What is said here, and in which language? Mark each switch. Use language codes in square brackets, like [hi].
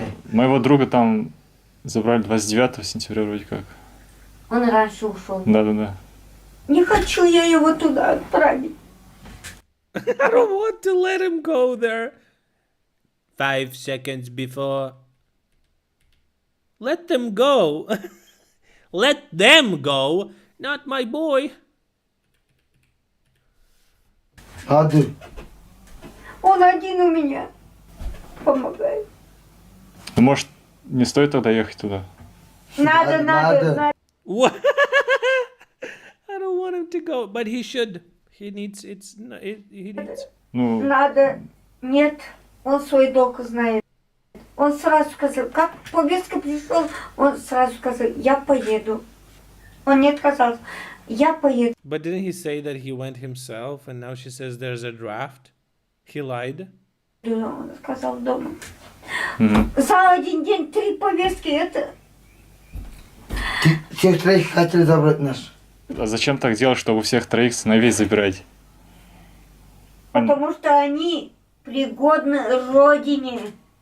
[ru] Моего друга там забрали 29 сентября вроде как. Он раньше ушел. Да. Не хочу я его туда отправить. [en] I don't want to let him go there. 5 seconds before. Let them go. Let them go. Not my boy. Ады. [ru] Он один у меня. Помогает. Ну, может, не стоит тогда ехать туда? Надо. [en] What? I don't want him to go, but he should. He needs. He needs. [ru] Ну. Надо. Нет. Он свой долг знает. Он сразу сказал, как повестка пришел, он сразу сказал, я поеду. Он не отказался. Я поеду. [en] But didn't he say that he went himself, and now she says there's a draft? He lied. [ru] Он сказал дома. За один день 3 повестки, это... Всех троих хотели забрать наш. А зачем так делать, чтобы всех троих сыновей забирать? Потому что они пригодны родине.